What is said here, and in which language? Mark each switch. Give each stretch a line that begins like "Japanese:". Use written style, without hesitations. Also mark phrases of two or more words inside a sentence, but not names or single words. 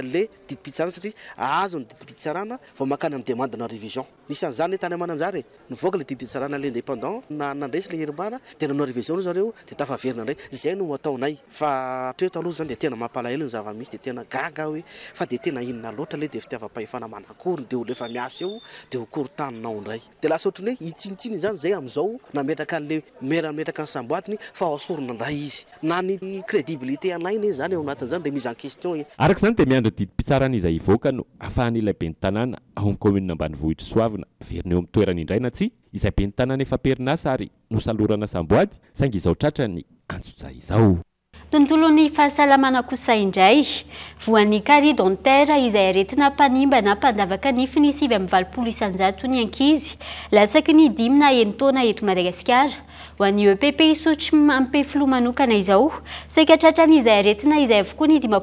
Malagasy: an'le didim-pitsarana satria azo ny didim-pitsarana vao makany amin'ny demande na révision nisy an'izany tany Mananjary nivoaka le didim-pitsarana l'indépendant nandresy le Irmara de nanao révision zareo de tafaverina ndray zay no ataonay fa atreto aloha zany de tena mampalahelo ny zava-misy de tena gaga hoe fa de tena inona loatra le de fitiavam-pahefana manakory de olo efa miasa eo de hokory taninao ndray de lasa ohatrany hoe itsinitsiny zany zay amin'izao nametraka an'le mera metraka ny samboatiny fa hoasorona ndray izy na ny crédibilité anainy zany eo anatin'izany de
French: mise en question
Malagasy: araka izany de miandry didim-pitsarana izay ivoaka no ahafahan'ilay ben'ny tanàna ao amin'ny commune ambanivohitra Soavina verina eo amin'ny toerana indray na tsy izay ben'ny tanàna efa perinasa ary nosalorana samboady saingy izao tratra ny antso-jay izao. Tontolon'ny fahasalamana kosa indray voan'ny
French: carie dentaire
Malagasy: izay aretina mpanimba na mpandavaka nifiny 7 isanjato ny ankizy latsaky ny 5 na 9 taona eto Madagasikara ho an'ny EPP isotry ampy filoha manokana izao saika tratrany izay aretina izay avokoa ny